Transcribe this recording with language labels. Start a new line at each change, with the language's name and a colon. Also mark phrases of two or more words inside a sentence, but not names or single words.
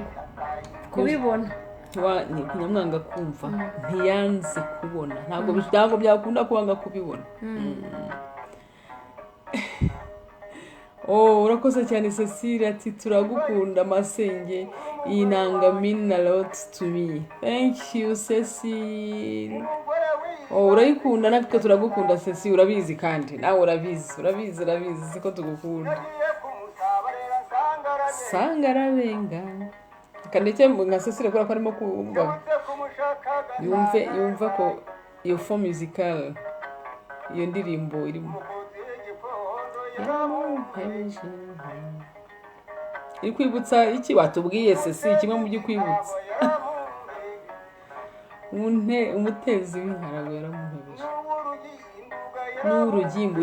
Kinyarwanda: kubibona. Nyamwanga kumva ntiyanze kubona. Ntabwo byakunda kubanga kubibona. Urakoze cyane Cecile ati turagukunda masenge, iyi nanga
English: mean a lot to me. Thank you Cecile.
Kinyarwanda: Urayikunda natwe turagukunda Cecile, urabizi kandi nawe urabizi siko tugukunda. Sangarabenga kandike nka Cecile ko arimo kumva yumva ko iyo
English: form musical
Kinyarwanda: iyo ndirimbo irimo iri kwibutsa iki watubwiye Cecile? Kimwe mu byo kwibutsa umutezi w'inkarago yaramuhebeje n'urugimbu.